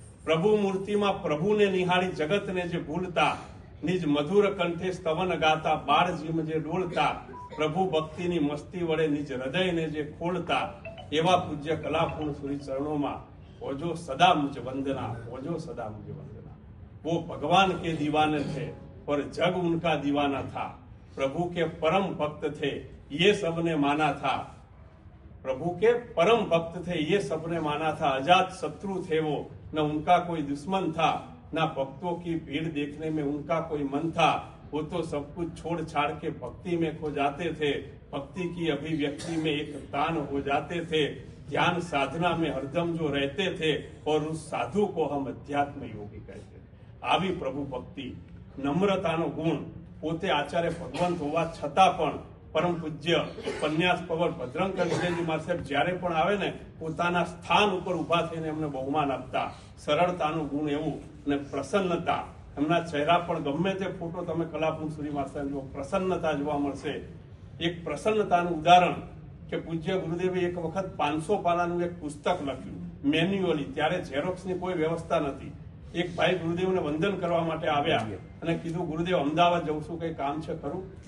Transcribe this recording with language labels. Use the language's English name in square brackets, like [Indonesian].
[Gujarati] પ્રભુ મૂર્તિમાં પ્રભુને નિહાળી જગતને જે ભૂલતા, નિજ મધુર કંઠે સ્તવન ગાતા, બાળ જીમ જે ડોળતા, પ્રભુ ભક્તિની મસ્તી વડે નિજ હૃદયને જે ખોલતા, એવા પૂજ્ય કલાપૂર્ણ શ્રી ચરણોમાં ઓજો સદા મુझ वंदना, ओजो सदा मुझे वंदना। [Hindi] वो भगवान के दीवाने थे और जग उनका दीवाना था। प्रभु के परम भक्त थे, ये सबने माना था। प्रभु के परम भक्त थे, ये सबने माना था। अजात शत्रु थे वो, न उनका कोई दुश्मन था, न भक्तों की भीड़ देखने में उनका कोई मन था। वो तो सब कुछ छोड़ छाड़ के भक्ति में खो जाते थे। भक्ति की अभिव्यक्ति में एक तान हो जाते थे। ध्यान साधना में हरदम जो रहते थे, और उस साधु को हम अध्यात्म योगी कहते। [Gujarati] आवी प्रभु भक्ति, नम्रतानो गुण, पोते आचार्य भगवंत होवा छतां पण परम पूज्य उपन्यास पवर भद्रंकर વિજયજી સાહેબ જ્યારે પણ આવે ને, પોતાના સ્થાન ઉપર ઉભા થઈને એમને બહુમાન આપતા। સરળતાનું ગુણ એવું અને પ્રસન્નતા, એમના ચહેરા પર ગમે તે ફોટો તમે કલાપૂર્ણ શ્રી સાહેબ જો પ્રસન્નતા જોવા મળશે। એક પ્રસન્નતાનું ઉદાહરણ કે પૂજ્ય ગુરુદેવે એક વખત 500 પાનાનું એક પુસ્તક લખ્યું મેન્યુઅલી। ત્યારે ઝેરોક્સની કોઈ વ્યવસ્થા નથી। એક ભાઈ ગુરુદેવને વંદન કરવા માટે આવ્યા અને કીધું, ગુરુદેવ અમદાવાદ જઉં છું, કઈ કામ છે ખરું?